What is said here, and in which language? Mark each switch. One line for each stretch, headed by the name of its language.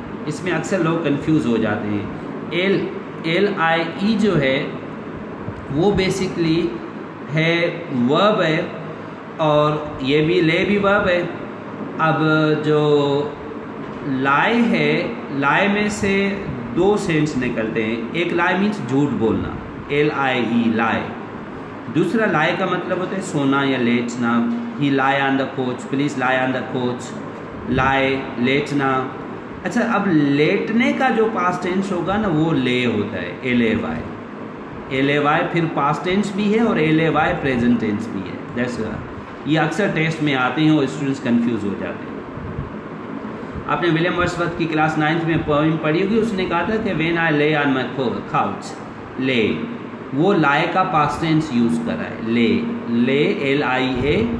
Urdu: اس میں اکثر لوگ کنفیوز ہو جاتے ہیں. LIE جو ہے وہ بیسکلی ہے ورب ہے، اور یہ بھی لے بھی ورب ہے. اب جو لائے ہے، لائے میں سے دو سینس نکلتے ہیں. ایک لائے مینس جھوٹ بولنا، LIE لائے. دوسرا لائے کا مطلب ہوتا ہے سونا یا لیٹنا.
English: He lie on the couch, please lie on the couch.
Urdu: لائے، لیٹنا. اچھا، اب لیٹنے کا جو پاسٹ ٹینس ہوگا نا وہ لے ہوتا ہے، LAY پھر پاسٹ ٹینس بھی ہے اور LAY پریزنٹ ٹینس بھی ہے. دیٹس یہ اکثر ٹیسٹ میں آتے ہیں اور اسٹوڈنٹس کنفیوز ہو جاتے ہیں. آپ نے ولیم ورڈسورتھ کی کلاس 9 میں پوئم پڑھی ہوگی، اس نے کہا تھا کہ
English: when I lay on my couch،
Urdu: لے، وہ لائے کا پاسٹ ٹینس یوز کر رہا ہے، لے LIA.